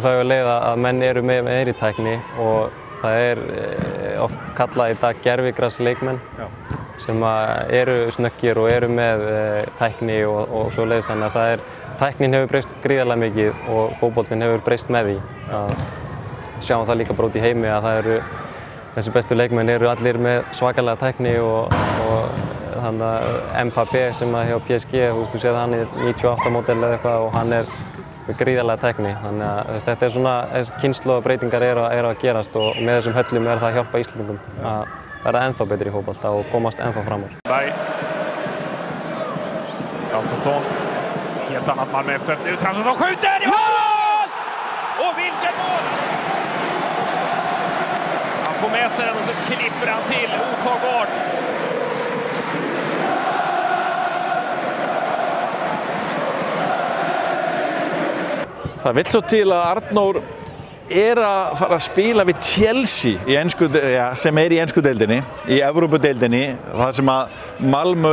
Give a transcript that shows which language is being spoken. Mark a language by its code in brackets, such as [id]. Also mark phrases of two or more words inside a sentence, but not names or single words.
[is] það leið að menn eru með meiri tækni og það oft kallað í dag gervigrasleikmenn sem eru snöggir og eru með tækni og svoleiðis þannig að tæknin hefur breyst gríðarlega mikið og fótboltinn hefur breyst með því að sjáum það líka bara út í heimi að þessi bestu leikmenn eru allir með svakalega tækni og þannig að Mbappé sem hjá PSG, þú séð hann 98 módel eða eitthvað og hann með gríðarlega tækni. Þannig að þetta svona, kynslóðabreytingar eru að gerast og með þessum höllum það að hjálpa Íslendingum að verða ennþá betri í fótbolta og komast ennþá fram úr. [sv] Traustason, helt annat Malmö-effekt nu. Traustason skjuter i mål! Och vilket mål! Han får med sig den och så klipper han till otagbart. [is] Það vill svo til að Arnór að fara að spila við Chelsea sem í ensku deildinni, í Evrópudeildinni, það sem að Malmö